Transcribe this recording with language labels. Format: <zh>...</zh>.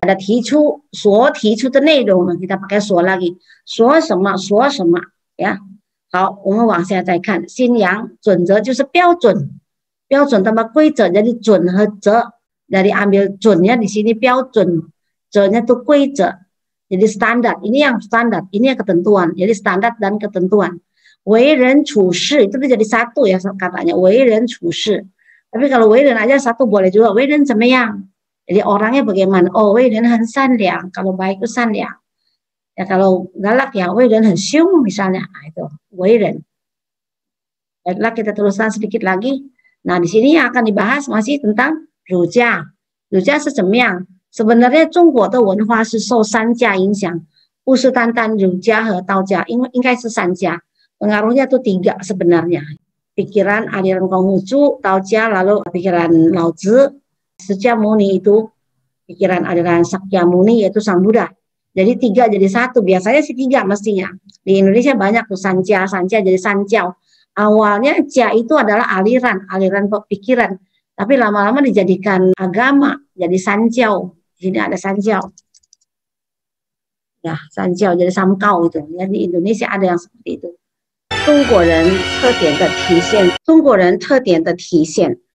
<id>Ada</id> <zh>所提出的内容呢，</zh> <id>kita pakai 所 lagi.</id> <zh>说什么呀。好，我们往下再看。</zh> <id>新阳准则就是标准 tambah 规则 jadi 准和则 dari ambil 准nya di sini 标准 则nya itu 规则 jadi standar. Ini yang standar, ini yang ketentuan. Jadi standar dan ketentuan. 为人处事 itu jadi satu ya katanya, 为人处事. Tapi kalau 为人 aja satu boleh juga,</id> <zh>为人怎么样?</zh> <id>Jadi orangnya bagaimana? Oh,</id> <zh>为人很善良,</zh> <id>kalau baik itu 善良. Ya kalau galak ya</id> <zh>为人很凶</zh> <id>misalnya. Nah, itu 为人.Baiklah, kita teruskan sedikit lagi. Nah, di sini yang akan dibahas masih tentang 儒家.</id> <zh>儒家是怎么样? Sebenarnya 中国的文化是受三家影响，不是单单儒家和道家，因为应该是三家.</zh> <id>Pengaruhnya itu 3 sebenarnya. Pikiran aliran Konghucu, Taoja, lalu pikiran Lao Tzu. Sakyamuni itu pikiran aliran Sakyamuni yaitu Sang Buddha. Jadi 3 jadi 1. Biasanya sih 3 mestinya. Di Indonesia banyak tuh Sanja jadi Sanjiao. Awalnya Jia itu adalah aliran pikiran. Tapi lama-lama dijadikan agama, jadi Sanjiao. Di sini ada Sanjiao. Ya, Sanjiao jadi Samkau itu. Jadi di Indonesia ada yang seperti itu.</id> <zh>中国人特点的体现，中国人特点的体现。</zh>